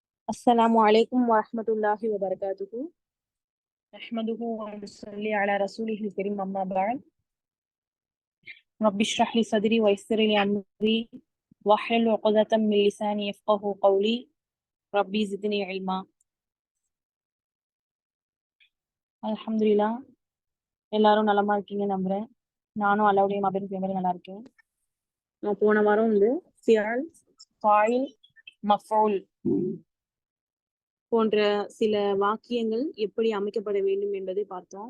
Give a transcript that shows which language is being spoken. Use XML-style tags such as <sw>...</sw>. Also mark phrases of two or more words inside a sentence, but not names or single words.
<ar>السلام عليكم ورحمة الله وبركاته. نحمده ونصلي على رسوله الكريم أما بعد. رب اشرح لي صدري ويسر لي أمري واحلل عقدة من لساني يفقهوا قولي. ربي زدني علما. الحمد لله.</ar> <ta>எல்லாரும் நலமா இருக்கீங்க நம்புறேன். நானும் அல்லாவுடைய மகன் பேமரி நல்லா இருக்கேன். நான் போன வாரம் வந்து</ta> <ar>فعل، فاعل، مفعول</ar> <ta>போன்ற சில வாக்கியங்கள் எப்படி அமைக்கப்பட வேண்டும் என்பதை பார்த்தோம்.</ta>